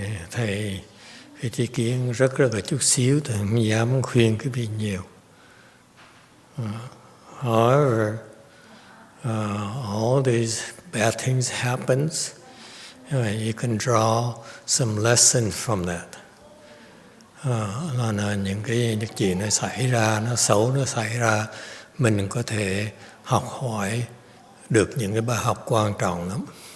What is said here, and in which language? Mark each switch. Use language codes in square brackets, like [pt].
[vi] Thầy cái tri kiến rất là chút xíu, Thầy không dám khuyên cái vị nhiều. [en] However, all these bad things happens. You can draw some lesson from that. [vi] Là những cái chuyện nó xảy ra, nó xấu nó xảy ra, mình có thể học hỏi được những cái bài học quan trọng lắm.